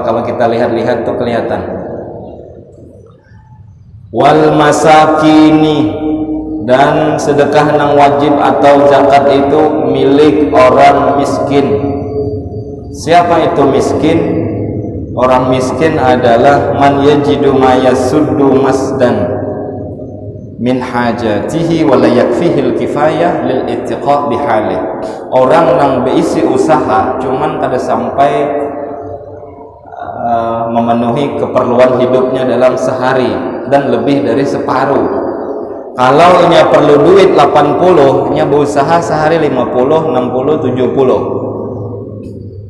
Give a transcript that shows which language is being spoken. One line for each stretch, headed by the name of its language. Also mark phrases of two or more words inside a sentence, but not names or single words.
Banjar: Kalau kita lihat-lihat tuh kelihatan.
Arabic: والمساكين,
Banjar: dan sedekah nang wajib atau zakat itu milik orang miskin. Siapa itu miskin? Orang miskin adalah
Arabic: من يجد ما يسد مسدا من حاجته ولا يكفيه الكفاية لللائق بحاله.
Banjar: Orang nang beisi usaha cuman kada sampai memenuhi keperluan hidupnya dalam sehari dan lebih dari separuh. Kalau nya perlu duit 80, nya berusaha sehari 50, 60, 70.